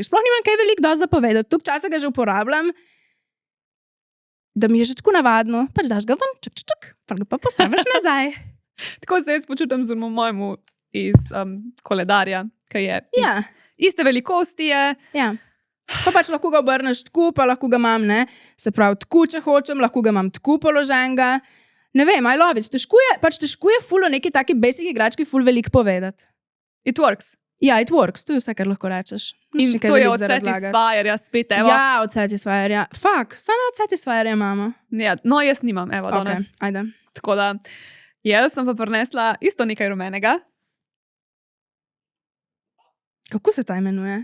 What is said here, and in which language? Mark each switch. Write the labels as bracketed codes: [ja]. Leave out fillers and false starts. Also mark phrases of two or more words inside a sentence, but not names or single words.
[sl] Sploh nimam kaj veliko dosti za povedati, toliko časa ga že uporabljam, da mi je že tako navadno, pač daš ga ven, čak, pa ga pa postaviš nazaj. Tako se jaz počutim z mojemu iz koledarja, ki je Ja. iste velikosti je. Ja. Pa pač lahko ga obrneš tako, pa lahko ga imam, ne, se pravi tako, če hočem, lahko ga imam tako položenega. Ne vem, [en] I love it. [sl] Težko je ful o neki taki basic igrački ful veliko povedati. [en] It works. [sl] Ja, [en] it works, [sl] to je vse, kar lahko rečeš. In to je od Satisfyerja spet, evo. Ja, od Satisfyerja. Fak, samo od Satisfyerja imamo. Ja, no, jaz nimam, evo, danes. Ok, ajde. Tako da, jaz sem pa prinesla isto nekaj rumenega, Kako se ta imenuje?